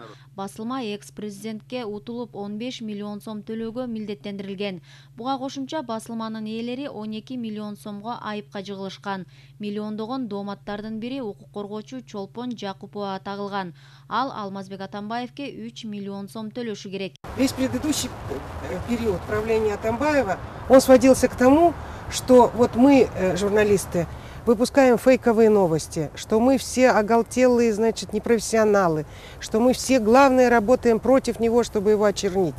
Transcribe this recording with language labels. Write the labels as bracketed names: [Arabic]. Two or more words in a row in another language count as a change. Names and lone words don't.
[Kyrgyz] Басылма экс-президентке утулуп 15 миллион сом төлөөгө милдеттендирилген. Буга кошумча басылманын ээлери 12 миллион сомго айыпка жыгылышкан. Миллиондогон дооматтардын бири укук коргоочу Чолпон Жакупова тагылган. Ал Алмазбек Атамбаевке 3 миллион сом төлөшү керек. [Russian] Весь предыдущий период правления Атамбаева, он сводился к тому, что вот мы, журналисты, выпускаем фейковые новости, что мы все оголтелые, значит, непрофессионалы, что мы все, главное, работаем против него, чтобы его очернить.